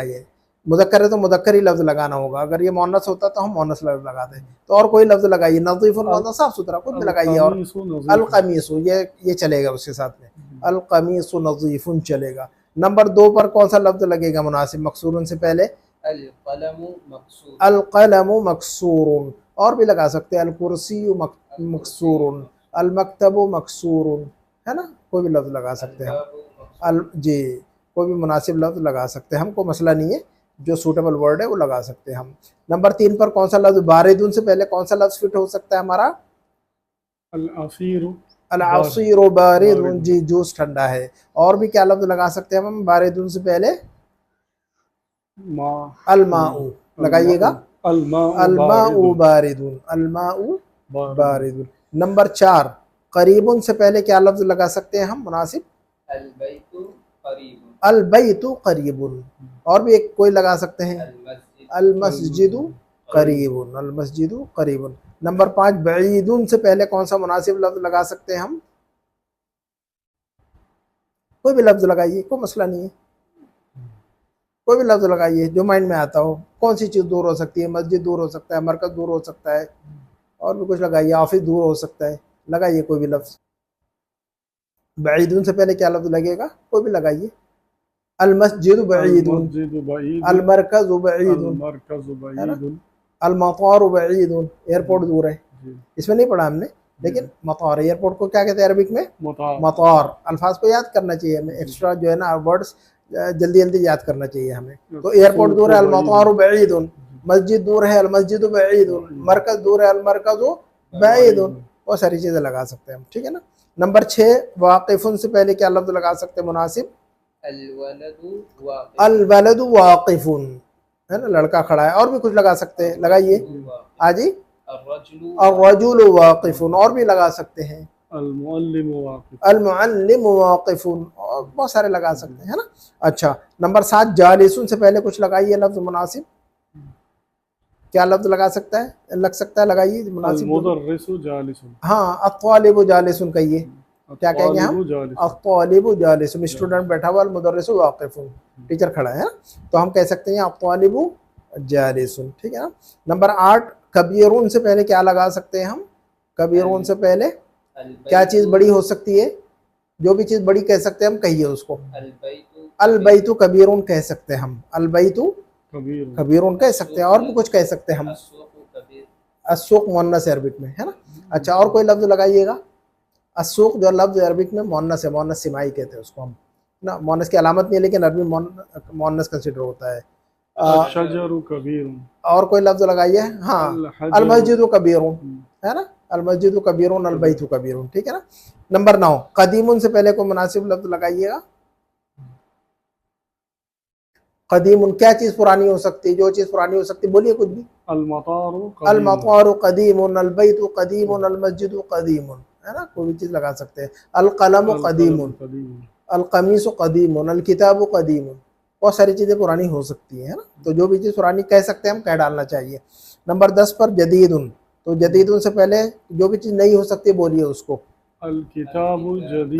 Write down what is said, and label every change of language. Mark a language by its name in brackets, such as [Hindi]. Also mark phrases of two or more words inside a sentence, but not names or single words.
[Hindi] ये मुज़क्कर है तो मुज़क्कर ही लफ्ज़ लगाना होगा, अगर ये मुअन्नस होता तो हम मुअन्नस लफ्ज़ लगाते। तो और कोई लफ्ज़ लगाइए, नज़ीफ़ुन मतलब साफ सुथरा, खुद में लगाइए। और [Arabic] القميص, [Hindi] ये चलेगा उसके साथ में, [Arabic] القميص نظيف [Hindi] चलेगा। नंबर 2 पर कौन सा लफ्ज़ लगेगा मुनासिब मकसूरन से पहले? [Arabic] القلم مكسور. القلم مكسور, [Hindi] और भी लगा सकते हैं, [Arabic] الكرسي مكسور، المكتب مكسور, [Hindi] है ना, कोई भी लफ्ज़ लगा सकते हैं हम। अल जी, कोई भी मुनासिब लफ्ज़ लगा सकते हैं, हमको मसला नहीं है, जो [English] suitable word [Hindi] है वो लगा सकते हैं हम। नंबर 3 पर कौन सा लफ्ज़? बारिदुन से पहले कौन सा लफ्ज़ फिट हो सकता है हमारा? [Arabic] العصير. العصير بارد [Hindi] जी, जूस ठंडा है। और भी क्या लफ्ज़ लगा सकते हैं हम बारिदुन से पहले? [Arabic] अलमाउ लगाइएगा, الماء بارد، الماء بارد. [Hindi] नंबर 4 करीबुन से पहले क्या लफ्ज़ लगा सकते हैं हम मुनासिब? [Arabic] البيت قريب, البيت قريب. [Hindi] और भी एक कोई लगा सकते हैं, [Arabic] المسجد قريب، المسجد قريب. [Hindi] नंबर 5 बईदुन से पहले कौन सा मुनासिब लफ्ज़ लगा सकते हैं हम? कोई भी लफ्ज़ लगाइए, कोई मसला नहीं है, कोई भी लफ्ज़ लगाइए जो माइंड में आता हो। कौन सी चीज़ दूर हो सकती है? मस्जिद दूर हो सकता है, मरकज़ दूर हो सकता है, और भी कुछ लगाइए, ऑफिस दूर हो सकता है, लगाइए कोई भी लफ्ज़। बईदुन से पहले क्या लफ्ज लगेगा, कोई भी लगाइए। [Arabic] المسجد بعيد, المسجد بعيد المركز بعيد, المركز بعيد المطار بعيد, [Hindi] एयरपोर्ट दूर है। जी इसमें नहीं पढ़ा हमने, लेकिन मतार, एयरपोर्ट को क्या कहते हैं अरबिक में, [Arabic] मतार मतार। [Hindi] अल्फाज को याद करना चाहिए हमें, एक्स्ट्रा जो है ना वर्ड्स जल्दी जल्दी याद करना चाहिए हमें। तो एयरपोर्ट दूर है, [Arabic] المطار بعيد, [Hindi] मस्जिद दूर है, [Arabic] المسجد بعيد, [Hindi] मरकज दूर है, [Arabic] المركز بعيد. [Hindi] बहुत सारी चीजें लगा सकते हैं हम, ठीक है ना। नंबर 6, वाकिफुन से पहले क्या लफ्ज लगा सकते हैं मुनासिब, [Arabic] الولد واقف, الولد واقف, [Hindi] है ना, लड़का खड़ा है। और भी कुछ लगा सकते हैं, लगाइए आजी। [Arabic] अर्रजुलु الرجل واقف, [Hindi] और भी लगा सकते हैं, [Arabic] المعلم واقف المعلم واقف, [Hindi] और बहुत सारे लगा सकते हैं, है ना। अच्छा, नंबर 7, जालिसुन से पहले कुछ लगाइए लफ्ज मुनासिब, क्या लफ्ज लग सकता है, लगाइए मुनासिब। [Arabic] المدرس جالس [Hindi] हाँ, [Arabic] الطالب جالس [Hindi] कहिए, क्या कहेंगे हम, [Arabic] الطالب جالس الطالب جالس, [Hindi] स्टूडेंट बैठा हुआ, [Arabic] المدرس واقف, [Hindi] टीचर खड़ा है ना। तो हम कह सकते हैं [Arabic] الطالب جالس, [Hindi] ठीक है ना। नंबर 8, कबीरुन से पहले क्या लगा सकते हैं हम, कबीरुन से पहले क्या चीज बड़ी हो सकती है, जो भी चीज बड़ी कह सकते हैं हम, कहिए उसको। [Arabic] अलबैतु البيت كبير [Hindi] कह सकते हैं हम, [Arabic] البيت कबीर [Hindi] कबीरुन कह सकते हैं, और भी कुछ कह सकते हैं हम। [Arabic] السوق كبير, [Hindi] अस्सूक मुअन्नस है अरबिक में, है ना। अच्छा, और कोई लफ्ज लगाइएगा। अस्सूक जो लफ्ज अरबिक में मुअन्नस है, मुअन्नस सिमाई कहते हैं उसको हम ना, मुअन्नस की अलामत नहीं है, लेकिन अरबी मुअन्नस कंसिडर होता है। [Arabic] شجر كبير [Hindi] और कोई लफ्ज लगाइए। हाँ, [Arabic] المسجد كبير, [Hindi] है ना, [Arabic] المسجد كبير، البيت كبير, [Hindi] ठीक है ना। नंबर 9, कदीमुन से पहले कोई मुनासिब लफ्ज लगाइएगा। कदीमुन, क्या चीज पुरानी हो सकती है, जो चीज पुरानी हो सकती है, बोलिए कुछ भी। [Arabic] अलमतारु المطار قديم، البيت قديم، المسجد قديم, [Hindi] है ना, कोई भी चीज लगा सकते हैं। [Arabic] القلم قديم، القميص قديم، الكتاب قديم, [Hindi] बहुत सारी चीजें पुरानी हो सकती है ना। तो जो भी चीज पुरानी कह सकते हैं हम, कह डालना चाहिए। नंबर 10 पर जदीदुन, तो जदीदुन से पहले जो भी चीज नई हो सकती है, बोलिए उसको। [Arabic] الكتاب جديد,